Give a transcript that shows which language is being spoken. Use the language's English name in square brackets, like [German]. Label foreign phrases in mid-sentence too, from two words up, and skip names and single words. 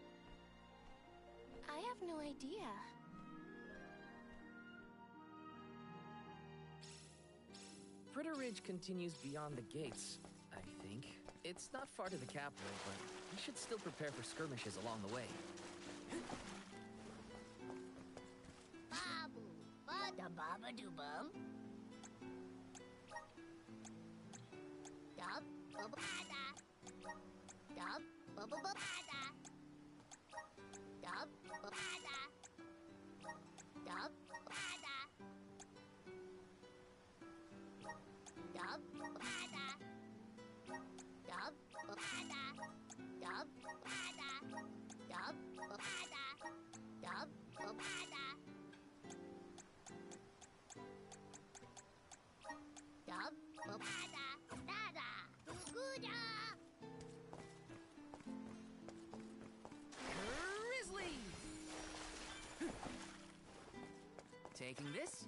[English] I have no idea. Pritta Ridge continues beyond the gates, I think. It's not far to the capital, but we should still prepare for skirmishes along the way. Babu, bada baba do bum. Dub, bubba bada. Dub, bubba bada. Dub, bada. Dub, bada. Dub, bada. Dub, bada. Dub, bada. Dub, bada. Dub, bada. Dub, bada. Dada. Guda. Grizzly! Taking this?